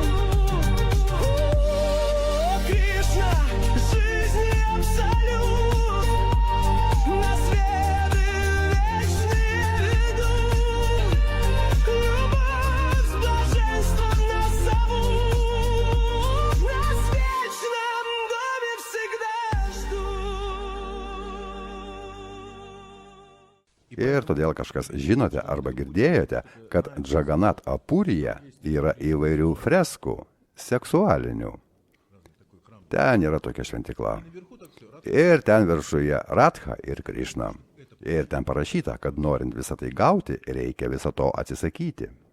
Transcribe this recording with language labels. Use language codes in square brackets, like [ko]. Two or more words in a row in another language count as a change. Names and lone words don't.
[ru] О, Кришна, жизнь абсолют, на светы вечные ведут, любовь с блаженством нас зовут, нас в вечном доме всегда ждут. [lt] Ir todėl kažkas žinote arba girdėjote, kad Džaganat Apurija yra įvairių freskų, seksualinių. Ten yra tokia šventikla. Ir ten viršuje Radha ir Krišna. Ir ten parašyta, kad norint visą tai gauti, reikia viso to atsisakyti.